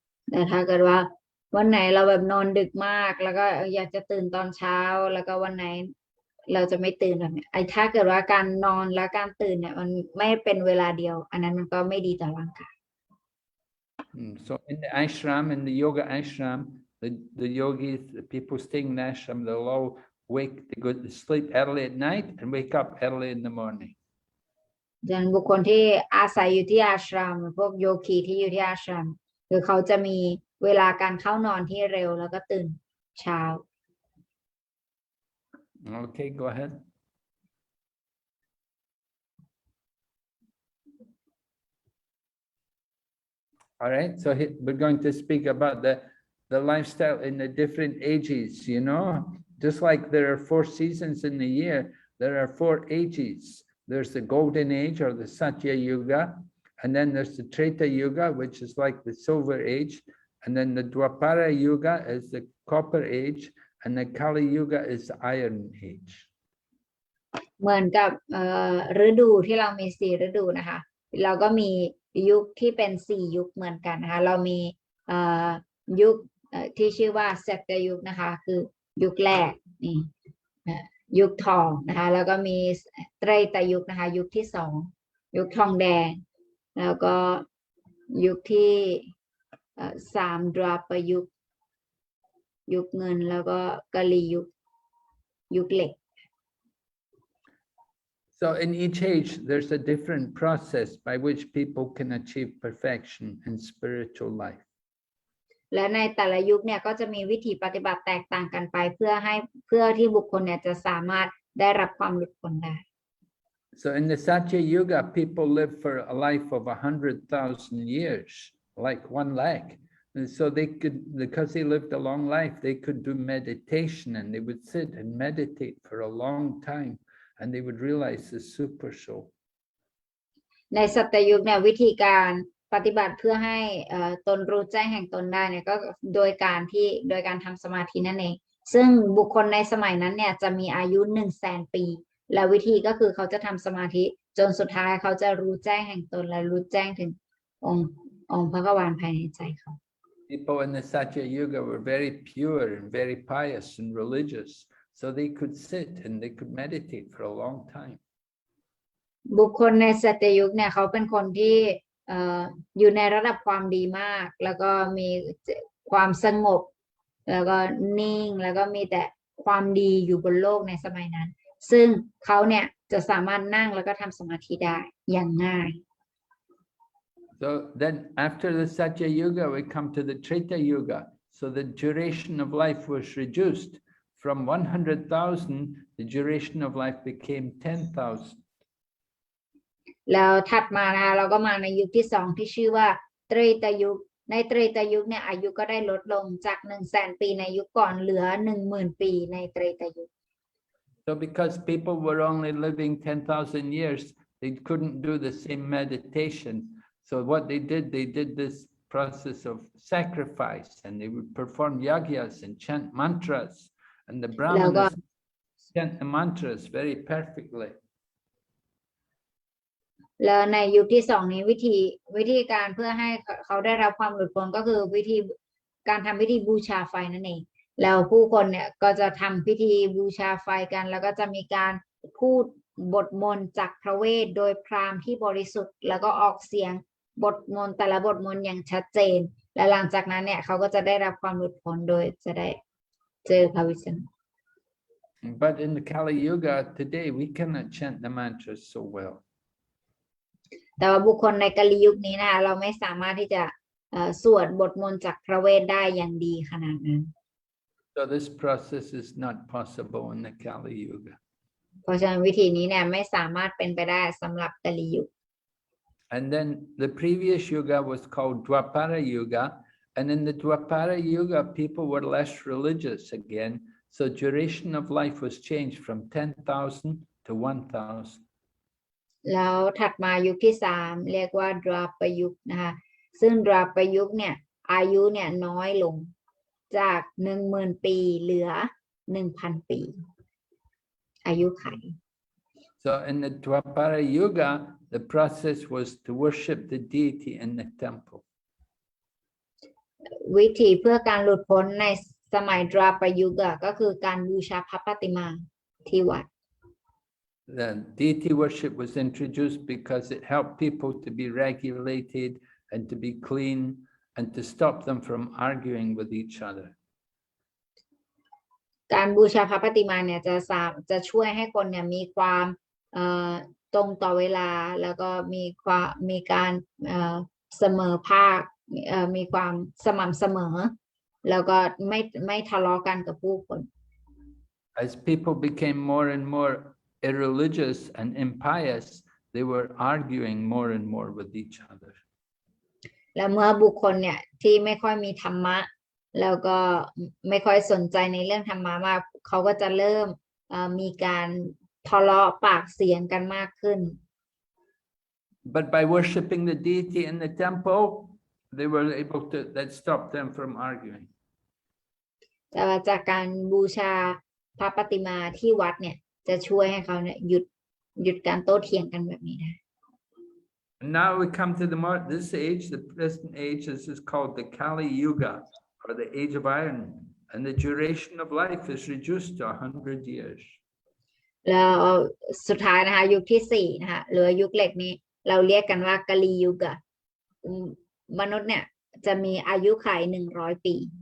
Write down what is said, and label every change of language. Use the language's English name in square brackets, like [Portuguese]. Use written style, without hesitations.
[Thai] แต่ถ้าเกิดว่าวันไหนเราแบบนอนดึกมากแล้วก็อยากจะตื่นตอนเช้าแล้วก็วันไหนเราจะไม่ตื่นแบบนี้ถ้าเกิดว่าการนอนและการตื่นเนี่ยมันไม่เป็นเวลาเดียวอันนั้นมันก็ไม่ดีต่อร่างกาย [English] So in the ashram, in the yoga ashram, the yogis, the people staying in the ashram, they'll all they go to sleep early at night and wake up early in the morning. [Thai] ดังนั้นบุคคลที่อาศัยอยู่ที่อาชรามพวกโยคีที่อยู่ที่อาชรามคือเขาจะมีเวลาการเข้านอนที่เร็วแล้วก็ตื่นเช้า [English] Okay, go ahead. All right, so we're going to speak about the lifestyle in the different ages, you know, just like there are 4 seasons in the year, there are 4 ages. There's the golden age or the Satya Yuga, and then there's the Treta Yuga, which is like the silver age, and then the Dwapara Yuga is the copper age, and the Kali Yuga is the iron age. [Thai] เหมือนกับฤดูที่เรามี4ฤดูนะคะเราก็มียุคที่เป็น4ยุคเหมือนกันนะคะเรามียุคที่ชื่อว่าสัตยุคนะคะคือยุคแรกนี่ยุคทองนะคะแล้วก็มีไตรตยุคนะคะยุคที่2ยุคทองแดงแล้วก็ยุคที่3ดวาปยุคยุคเงินแล้วก็กาลียุคเหล็ก [English] So in each age, there's a different process by which people can achieve perfection in spiritual life. [Thai] และในแต่ละยุคเนี่ยก็จะมีวิธีปฏิบัติแตกต่างกันไปเพื่อที่บุคคลเนี่ยจะสามารถได้รับความหลุดพ้นได้ [English] So in the Satya Yuga, people live for a life of 100,000 years, like 1 lakh. And so they could, because they lived a long life, they could do meditation and they would sit and meditate for a long time. And they would realize the super soul. [Thai] ในสัตยุคเนี่ยวิธีการปฏิบัติเพื่อให้ตนรู้แจ้งแห่งตนได้เนี่ยก็โดยการทำสมาธินั่นเองซึ่งบุคคลในสมัยนั้นเนี่ยจะมีอายุ 100,000 ปีและวิธีก็คือเขาจะทำสมาธิจนสุดท้ายเขาจะรู้แจ้งแห่งตนและรู้แจ้งถึงองค์พระกวานภายในใจเขา [English] People in the Satya Yuga were very pure and very pious and religious. So they could sit and they could meditate for a long time. [Thai] บุคคลในสัตยุคเนี่ยเขาเป็นคนที่อยู่ในระดับความดีมากแล้วก็มีความสงบแล้วก็นิ่งแล้วก็มีแต่ความดีอยู่บนโลกในสมัยนั้นซึ่งเขาเนี่ยจะสามารถนั่งแล้วก็ทำสมาธิได้อย่างง่าย [English] So then after the Satya Yuga we come to the Treta Yuga. So the duration of life was reduced. From 100,000, the duration of life became 10,000. [Thai] แล้วถัดมานะคะเราก็มาในยุคที่2ที่ชื่อว่าไตรตยุคในไตรตยุคเนี่ยอายุก็ได้ลดลงจาก 100,000 ปีในยุคก่อนเหลือ 10,000 ปีในไตรตยุค [English] So because people were only living 10,000 years, they couldn't do the same meditation. So what they did this process of sacrifice, and they would perform yagyas and chant mantras. And the Brahmanas chant the mantras very perfectly. [Thai] แล้วในยุคที่2นี้วิธีการเพื่อให้เขาได้รับความหลุดพ้นก็คือการทำพิธีบูชาไฟนั่นเอง แล้วผู้คนเนี่ยก็จะทำพิธีบูชาไฟกัน แล้วก็จะมีการพูดบทมนต์จากพระเวทโดยพราหมณ์ที่บริสุทธิ์แล้วก็ออกเสียงบทมนต์แต่ละบทมนต์อย่างชัดเจน และหลังจากนั้นเนี่ยเขาก็จะได้รับความหลุดพ้นโดยจะได้เจอพระวิษณุ [English] But in the Kali Yuga today, we cannot chant the mantras so well. [Thai] แต่ว่าบุคคลในกาลียุคนี้นะเราไม่สามารถที่จะสวดบทมนต์จากพระเวทได้อย่างดีขนาดนั้น [English] So this process is not possible in the Kali Yuga. [Thai] เพราะฉะนั้นวิธีนี้เนี่ยไม่สามารถเป็นไปได้สำหรับกาลียุค [English] And then the previous yuga was called Dwapara Yuga. And in the Dwapara Yuga, people were less religious again. So duration of life was changed from 10,000 to 1,000. [Thai] แล้วถัดมายุคที่3เรียกว่าดราปยุคนะคะซึ่งดราปยุคเนี่ยอายุเนี่ยน้อยลงจาก 10,000 ปีเหลือ 1,000 ปีอายุไข [English] So in the Dwapara Yuga, the process was to worship the deity in the temple. [Thai] วิธีเพื่อการหลุดพ้นในสมัยดราปยุคก็คือการบูชาพระปฏิมาที่วัด [English] The deity worship was introduced because it helped people to be regulated and to be clean and to stop them from arguing with each other. [Thai] การบูชาพระปฏิมาเนี่ยจะช่วยให้คนเนี่ยมีความตรงต่อเวลาแล้วก็มีการเสมอภาคมีความสม่ำเสมอแล้วก็ไม่ทะเลาะกันกับผู้คน [English] As people became more and more irreligious and impious, they were arguing more and more with each other. [Thai] และเมื่อบุคคลเนี่ยที่ไม่ค่อยมีธรรมะแล้วก็ไม่ค่อยสนใจในเรื่องธรรมะมากเขาก็จะเริ่มมีการทะเลาะปากเสียงกันมากขึ้น [English] But by worshipping the deity in the temple, they were able to, that stopped them from arguing. [Thai] แต่ว่าจากการบูชาพระปฏิมาที่วัดเนี่ยจะช่วยให้เขาเนี่ยหยุดการโต้เถียงกันแบบนี้ได้ [English] And now we come to this age, the present age. This is called the Kali Yuga, or the age of iron, and the duration of life is reduced to 100 years. [Thai] แล้วสุดท้ายนะคะยุคที่4นะคะหรือยุคเหล็กนี้เราเรียกกันว่ากาลียุคมนุษย์เนี่ยจะมีอายุขัย100 ปี